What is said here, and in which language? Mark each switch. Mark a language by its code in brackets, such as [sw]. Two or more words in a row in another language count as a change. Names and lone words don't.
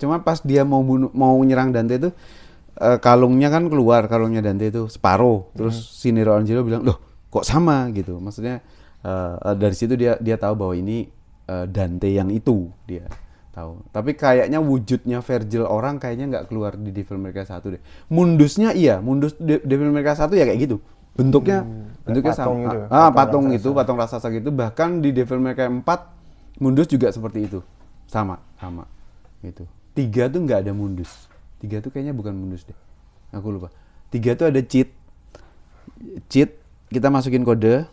[id] Cuma pas dia mau nyerang Dante itu kalungnya kan keluar, kalungnya Dante itu separuh. Terus si Nero Angelo bilang, "Loh, kok sama?" gitu. Maksudnya dari situ dia tahu bahwa ini Dante yang itu dia tahu. Tapi kayaknya wujudnya Virgil orang kayaknya nggak keluar di Devil May Cry 1 deh. Mundusnya iya, mundus Devil May Cry 1 ya kayak gitu. Bentuknya patung sama. Gitu, Patung raksasa. Itu, patung raksasa gitu. Bahkan di Devil May Cry 4 Mundus juga seperti itu. Sama gitu. 3 tuh nggak ada Mundus. 3 tuh kayaknya bukan Mundus deh. Aku lupa. 3 tuh ada cheat. Kita masukin kode.